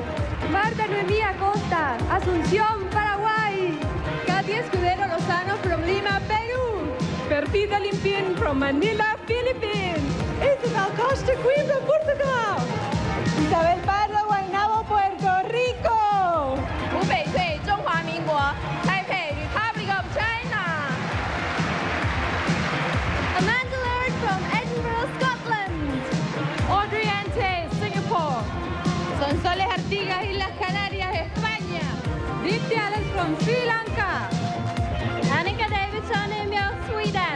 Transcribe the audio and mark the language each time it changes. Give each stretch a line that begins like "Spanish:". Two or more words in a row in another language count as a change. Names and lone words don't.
English: Marta Noemí Acosta, Asunción, Paraguay. Katia Escudero Lozano from Lima, Peru. Perdita Limpien from Manila, Philippines. Isabel Costa, Coimbra, Portugal. Isabel Parra, Guaynabo, Puerto Rico. Wu Beicui, 中华民国 Taipei, Republic of China. Amanda Laird from Edinburgh, Scotland. Audrey Ante, Singapore. Sonsoles Artigas, Islas Canarias, España. Dipti Alex from Sri Lanka. Annika Davidson, Emil, Sweden.